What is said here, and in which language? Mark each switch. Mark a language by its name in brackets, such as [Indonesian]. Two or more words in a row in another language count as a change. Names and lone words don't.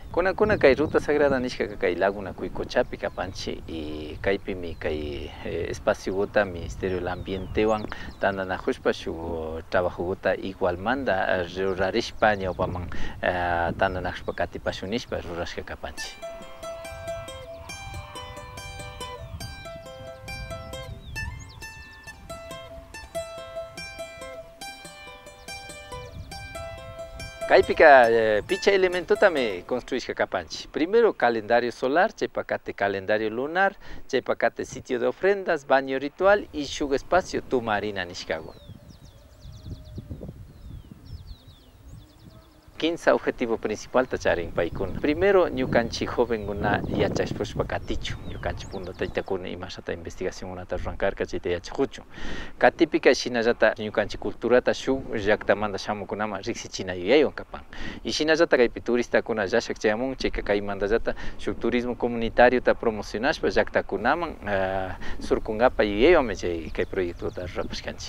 [Quechua] Kunakuna kay [Spanish] ruta sagrada [Quechua] nishkaka kay Laguna Cuycochapi kapanchi y kaypimi kay espaciogota Ministerio del Ambientewan tandanajuspa shuk trabajogota igualmanda rurarishpa ñawpaman tandanajuspa katipashunishpa rurashka kapanchi. Kaypika picha [Spanish] elemento también [Quechua] construishka kapanchi. [Spanish] Primero calendario solar, chaypakate calendario lunar, chaypakate sitio de ofrendas, baño ritual y shuk espacio [Quechua] tumarina nishkagun. 15 [Spanish] objetivo principal [Quechua] tacharin paikuna. Primero, ñukanchi joven guna yachashpushpa katichu. Ñukanchi punda taytakuna imashata investigación una tarrankarka chayta yachajuchu. Katipika shinallata ñukanchi culturata shuk llaktamanta shamukunama riksichina yuyaywan kapan. Y shinallata kaypi turistakuna llashak chayamun chayka kaymantallata shuk [Spanish] turismo comunitario [Quechua] ta promocionashpa llaktakunaman surkunkapa yuyaywanmi chay kay proyectota rurapashkanchi.